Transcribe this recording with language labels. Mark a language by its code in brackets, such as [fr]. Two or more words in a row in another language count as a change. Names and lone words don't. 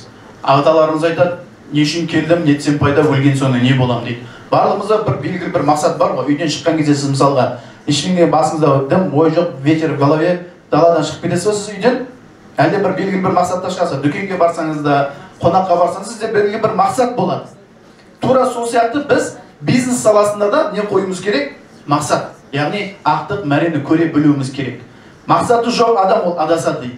[kk] Ағаталарымыз айтады, не үшін келдім, нетсем пайда, өлген соңы не болам дейді. Барлығымызда бір белгілі бір мақсат бар ғой. Үйден шыққан кезде сіз мысалға ешкімге басыңызда дым, ой жоқ, [ru] ветер в голове, [kk] даладан шығып кетесіз сіз үйден, әлде бір белгілі бір мақсатта шығасыз. Дүкенге барсаңыз да, қонаққа барсаңыз, сізде белгілі бір мақсат болады. Тура сол сияқты біз бизнес саласында да не қоюымыз керек? Мақсат. Яғни ақтық мәрені көре білуіміз керек. Мақсаты жоқ адам ол адасады дейді.